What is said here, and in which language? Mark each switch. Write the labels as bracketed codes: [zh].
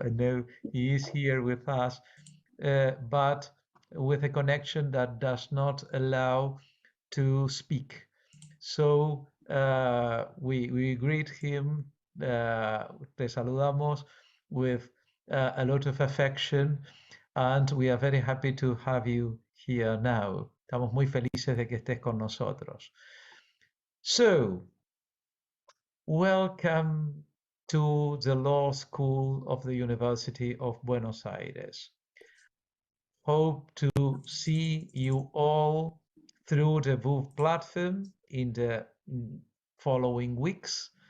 [en] I know he is here with us, but with a connection that does not allow to speak. So we greet him, [es] te saludamos [en] with a lot of affection, and we are very happy to have you here now. [es] Estamos muy felices de que estés con nosotros. [en] So, welcome to the Law School of the University of Buenos Aires. Hope to see you all through the Voov platform in the following weeks.